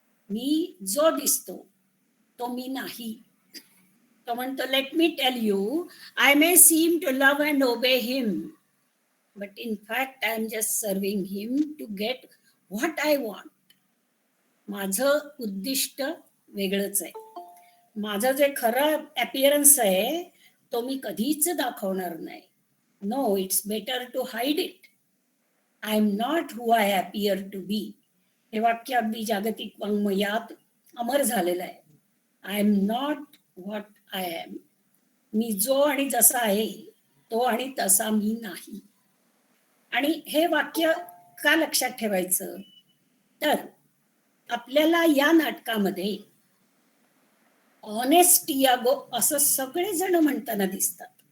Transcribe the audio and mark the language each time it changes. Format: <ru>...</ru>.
<mr>मी जो दिसतो तो मी नाही. तो म्हणतो</mr> <en>Let me tell you, I may seem to love and obey him, but in fact I am just serving him to get what I want.</en> <mr>माझं उद्दिष्ट वेगळंच आहे. माझं जे खरं अपिअरन्स आहे तो मी कधीच दाखवणार नाही.</mr> <en>No, it's better to hide it. I am not who I appear to be.</en> <mr>हे वाक्य अगदी जागतिक वाङ्मयात अमर झालेलं आहे.</mr> <en>I am not what I am.</en> <mr>मी जो आणि जसा आहे तो आणि तसा मी नाही. आणि हे वाक्य का लक्षात ठेवायचं, तर आपल्याला या नाटकामध्ये ऑनेस्ट यागो असं सगळेजण म्हणताना दिसतात.</mr>